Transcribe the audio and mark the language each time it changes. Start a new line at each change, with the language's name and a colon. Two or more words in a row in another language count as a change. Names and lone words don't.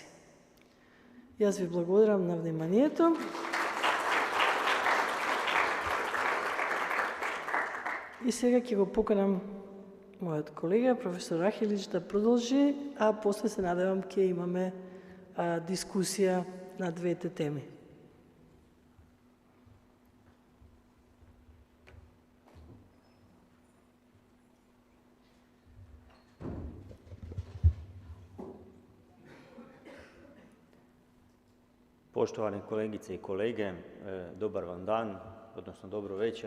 Macedonian: Јас ви благодарам на вниманието. И сега ќе го поканам мојот колега, професор Рахилич, да продолжи, а после се надевам ќе имаме дискусија на двете теми.
Croatian: Poštovane kolegice i kolege, dobar vam dan, odnosno dobro večer.